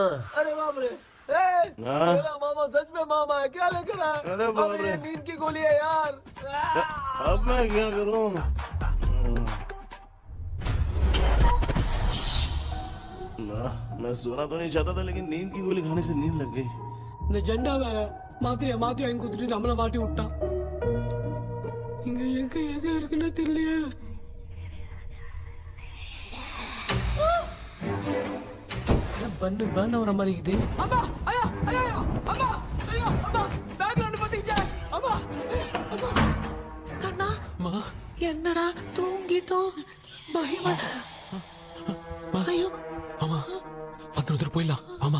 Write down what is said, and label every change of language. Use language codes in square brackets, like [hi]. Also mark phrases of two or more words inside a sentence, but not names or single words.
[hi] अरे बाप रे, मेरा मामा सच में मामा है, क्या लेकर आया? अरे बाप रे, नींद की गोली है यार। अब मैं क्या करूँ? मैं सोना तो नहीं चाहता था, लेकिन नींद की गोली खाने से नींद लग गई। [ta] நிஜண்டா வேற மாத்திரையா மாத்தி வாங்கி கொடுத்துட்டு நம்மள மாட்டி விட்டான். இங்க எங்க எது இருக்குன்னு தெரியலையே. பண்ணு வர மாதிரி இருக்குது. அம்மா ஐயா ஐயா அம்மா ஐயா அம்மா பேக்ரவுண்ட் பத்திச்சே அம்மா அம்மா கண்ணா அம்மா என்னடா தூங்கிட்டோம் பயமா ஐயோ அம்மா வந்துரு போயிடலாம் அம்மா.